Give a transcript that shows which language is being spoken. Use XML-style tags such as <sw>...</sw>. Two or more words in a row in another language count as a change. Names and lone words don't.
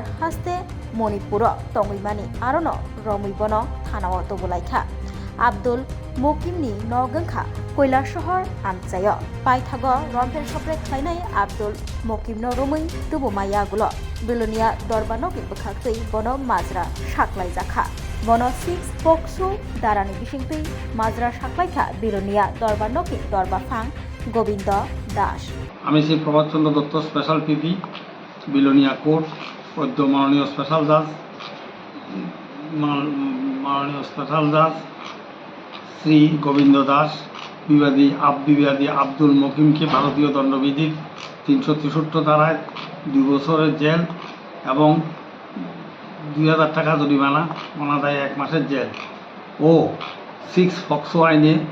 <trp>Haste Monipuro Tongwimani Arono Romuibono Thanao Tobulaikha Abdul Mokimni Nogangkha Koilar Shohor Amchayo Paithago Rompel Shopre Khlainai Abdul Mokimno Romui Tubumayagulo Bilonia Dorbanoki Bakhaktui Bono Mazra Shaklaijakha Bono 6 Poksu Darani Bishingtui Mazra Shaklaikha Bilonia Dorbanoki Dorbafang Gobindo Dash</trp> <bn>আমি শ্রী প্রভাত চন্দ্র দত্ত স্পেশাল পিপি বিলোনিয়া কোর্ট অদ্য মাননীয় স্পেশাল জাজ শ্রী গোবিন্দ দাস বিবাদী আব্দুল মকিমকে ভারতীয় দণ্ডবিধির 363 ধারায় 2 বছরের জেল এবং 2000 টাকা জরিমানা অনাদায়ে 1 মাসের জেল ও 6 পক্সো আইনে</bn>